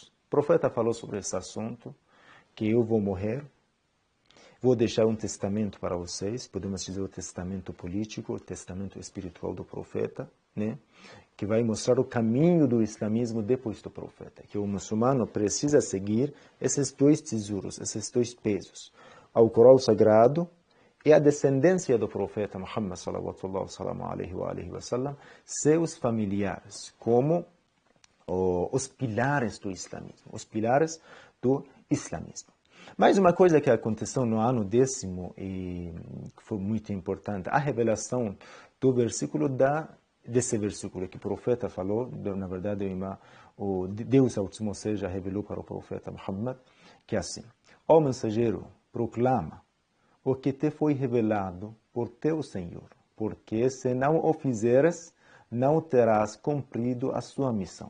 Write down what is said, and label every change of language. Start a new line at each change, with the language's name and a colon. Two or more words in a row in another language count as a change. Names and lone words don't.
Portuguese: O profeta falou sobre esse assunto, que eu vou morrer, vou deixar um testamento para vocês, podemos dizer o testamento político, o testamento espiritual do profeta, né? Que vai mostrar o caminho do islamismo depois do profeta, que o muçulmano precisa seguir esses dois tesouros, esses dois pesos, ao Corão Sagrado e a descendência do profeta Muhammad
Arabic: صلى الله عليه وسلم,
Portuguese: seus familiares, como os pilares do islamismo, Mais uma coisa que aconteceu no ano 10º e que foi muito importante, a revelação do versículo desse versículo que o profeta falou, na verdade o Deus Altíssimo seja revelou para o profeta Muhammad, que é assim: ó mensageiro, proclama o que te foi revelado por teu Senhor, porque se não o fizeres, não terás cumprido a sua missão.